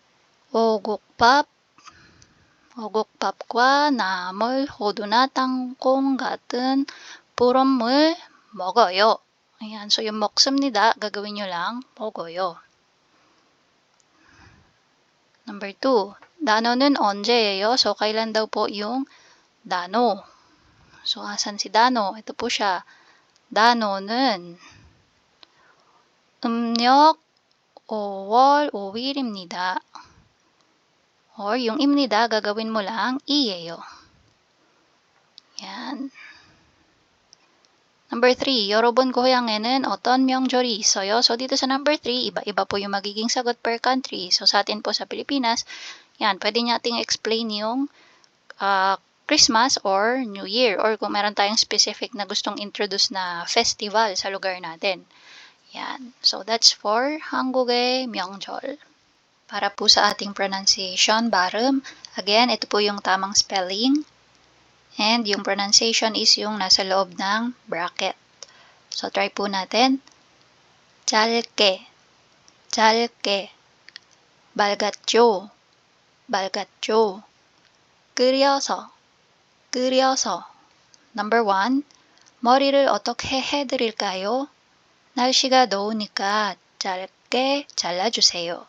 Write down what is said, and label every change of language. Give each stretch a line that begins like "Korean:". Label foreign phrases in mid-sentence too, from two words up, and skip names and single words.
Korean: 오곡밥과 나물, 호두나 땅콩 같은 보름을 먹어요.
Filipino: Ayan, so yung 먹습니다, gagawin nyo lang,
Korean: 먹어요. Number 2, 나노는 언제예요?
Filipino: So, kailan daw po yung 나노? So, asan si 나노? Ito po siya.
Korean: 나노는 음력 5월 5일입니다.
Filipino: Or yung imnida, gagawin mo lang iyeyo. Yan. Number 3,
Korean: 여러분 고향에는 어떤 명절이 있어요?
Filipino: So, dito sa number 3, iba-iba po yung magiging sagot per country. So, sa atin po sa Pilipinas, yan, pwede nating explain yung
English: Christmas or New Year.
Filipino: Or kung meron tayong specific na gustong introduce na festival sa lugar natin. Yan.
English: So, that's for
Korean: 한국의 명절.
Filipino: Para po sa ating pronunciation, 발음, again, ito po yung tamang spelling. And yung pronunciation is yung nasa loob ng bracket. So, try po natin.
Korean: 짧게, 짧게, 맑았죠, 맑았죠, 끓여서, 끓여서. Number 1, 머리를 어떻게 해드릴까요? 날씨가 더우니까 짧게 잘라주세요.